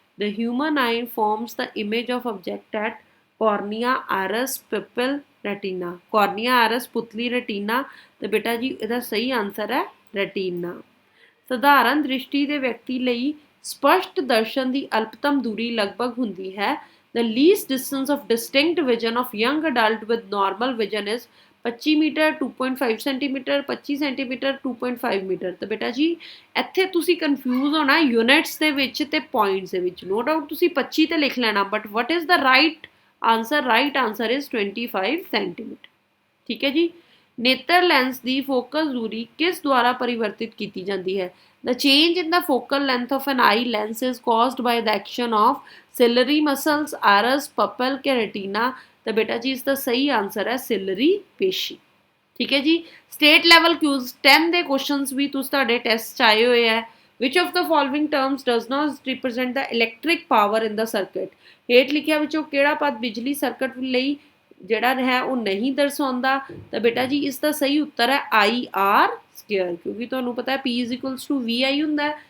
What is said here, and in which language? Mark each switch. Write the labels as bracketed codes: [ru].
[en] The human eye forms the image of object at cornea, iris, pupil, retina. [pa] ਕੋਰਨੀਆ, Ayres, Putli, retina. ਤੇ ਬੇਟਾ ਜੀ ਇਹਦਾ ਸਹੀ ਆਨਸਰ ਹੈ ਰੈਟੀਨਾ। ਸਧਾਰਨ ਦ੍ਰਿਸ਼ਟੀ ਦੇ ਵਿਅਕਤੀ ਲਈ ਸਪਸ਼ਟ ਦਰਸ਼ਨ ਦੀ ਅਲਪਤਮ ਦੂਰੀ ਲਗਭਗ ਹੁੰਦੀ ਹੈ। [en] The least distance of distinct vision of young adult with normal vision is 25 metre, 2.5 centimetre, 25 centimetre, 2.5 metre. [pa] ਤਾਂ ਬੇਟਾ ਜੀ ਇੱਥੇ ਤੁਸੀਂ ਕਨਫਿਊਜ਼ ਹੋਣਾ ਯੂਨਿਟਸ ਦੇ ਵਿੱਚ ਤੇ ਪੁਆਇੰਟਸ ਦੇ ਵਿੱਚ। ਨੋ ਡਾਊਟ ਤੁਸੀਂ 25 ਤੇ ਲਿਖ ਲੈਣਾ, [en] But what is the right answer? Right answer is 25 centimetre. [pa] ਠੀਕ ਹੈ ਜੀ। ਨੇਤਰ ਲੈਂਸ ਦੀ ਫੋਕਸ ਦੂਰੀ ਕਿਸ ਦੁਆਰਾ ਪਰਿਵਰਤਿਤ ਕੀਤੀ ਜਾਂਦੀ ਹੈ? [en] The change in the focal length of an eye lens is caused by the action of ciliary muscles, iris, pupil के retina। [hi] तो बेटा जी इसका सही आंसर है सिलरी पेशी। ठीक है जी। स्टेट लैवल क्यूज 10 [pa] ਦੇ ਕੁਐਸਚਨਸ ਵੀ ਤੁਹਾਡੇ ਟੈਸਟ 'ਚ ਆਏ ਹੋਏ ਹੈ। [en] Which of the following terms does not represent the electric power in the circuit. [pa] ਹੇਠ ਲਿਖਿਆ ਵਿੱਚੋਂ ਕਿਹੜਾ ਪਦ ਬਿਜਲੀ ਸਰਕਟ ਲਈ ਜਿਹੜਾ ਹੈ ਉਹ ਨਹੀਂ ਦਰਸਾਉਂਦਾ। ਤਾਂ ਬੇਟਾ ਜੀ ਇਸ ਦਾ ਸਹੀ ਉੱਤਰ ਹੈ ਆਈ ਆਰ ਸਕੁਅਰ, ਕਿਉਂਕਿ ਤੁਹਾਨੂੰ ਪਤਾ ਹੈ P = VI ਹੁੰਦਾ ਹੈ।